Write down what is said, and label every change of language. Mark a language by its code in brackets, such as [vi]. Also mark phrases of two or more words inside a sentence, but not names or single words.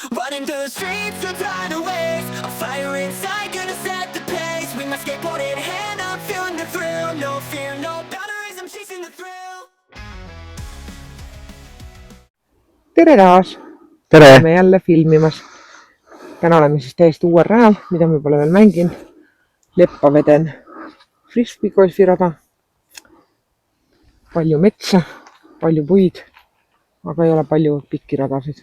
[en] Running through the streets to find a ways. A fire inside gonna set the pace. With my skateboard in hand, I'm feeling the thrill. No fear, no boundaries, I'm chasing the thrill. [et] Tere taas! Tere! Oleme jälle filmimas. Täna oleme siis täiesti uuel rajal, mida me pole veel mänginud. Leppa veden frisbee golfirada. Palju metsa, palju puid, aga ei ole palju pikki radasid.